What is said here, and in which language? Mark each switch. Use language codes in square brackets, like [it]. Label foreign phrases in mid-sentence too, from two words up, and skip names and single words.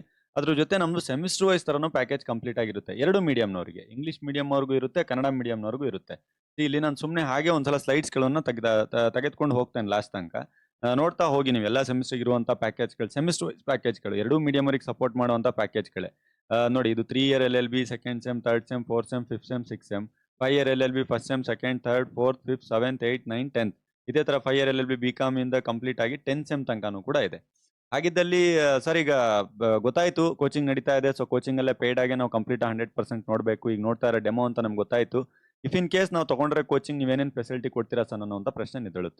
[kn] ಅದ್ರ ಜೊತೆ ನಮ್ದು [en] semester wise [kn] ತರನು [en] package complete [kn] ಆಗಿರುತ್ತೆ. ಎರಡು ಮೀಡಿಯಂನವರಿಗೆ, [en] English medium [kn] ಅವ್ರಿಗೂ ಇರುತ್ತೆ, ಕನ್ನಡ ಮೀಡಿಯಂನವರಿಗೂ ಇರುತ್ತೆ. ಇಲ್ಲಿ ನಾನು ಸುಮ್ಮನೆ ಹಾಗೆ ಒಂದ್ಸಲ ಸ್ಲೈಡ್ಸ್ಗಳನ್ನು ತೆಗೆದುಕೊಂಡು ಹೋಗ್ತೇನೆ ಲಾಸ್ಟ್ ತನಕ. ನೋಡ್ತಾ ಹೋಗಿ ನೀವು ಎಲ್ಲ ಸೆಮಿಸ್ಟರ್ ಇರುವಂತಹ ಪ್ಯಾಕೇಜ್ಗಳು, [en] semester wise [kn] ಪ್ಯಾಕೇಜ್ಗಳು, ಎರಡೂ ಮೀಡಿಯಂ ಅವರಿಗೆ ಸಪೋರ್ಟ್ ಮಾಡುವಂತ ಪ್ಯಾಕೇಜ್ಗಳೇ. ನೋಡಿ, ಇದು [en] 3 year LLB, 2nd sem, 3rd sem, 4th sem, 5th sem, 6th sem, 5 year LLB, 1st sem, 2nd, 3rd, 4th, 5th, 7th, 8th, 9th, 10th. [kn] ಇದೇ ತರ [en] 5 year LLB BCom [kn] ಇಂದ ಕಂಪ್ಲೀಟ್ ಆಗಿ [en] 10th sem [kn] ತನಕನೂ ಕೂಡ ಇದೆ. ಹಾಗಿದ್ದಲ್ಲಿ ಸರ್ ಈಗ ಗೊತ್ತಾಯ್ತು ಕೋಚಿಂಗ್ ನಡೀತಾ ಇದೆ. ಸೊ ಕೋಚಿಂಗ್ ಅಲ್ಲೇ ಪೇಡ್ ಆಗಿ ನಾವು ಕಂಪ್ಲೀಟ್ 100% ನೋಡ್ಬೇಕು. ಈಗ ನೋಡ್ತಾ ಇರೋ ಡೆಮೋ ಅಂತ ನಮ್ಗೆ ಗೊತ್ತಾಯ್ತು. [en] if in case [kn] ನಾವು ತಗೊಂಡ್ರೆ ಕೋಚಿಂಗ್ ನೀವೇನೇನು ಫೆಸಿಲಿಟಿ ಕೊಡ್ತೀರಾ ಸರ್ ಅನ್ನೋಂಥ ಪ್ರಶ್ನೆ ನಿದ್ದೇಳುತ್ತೆ.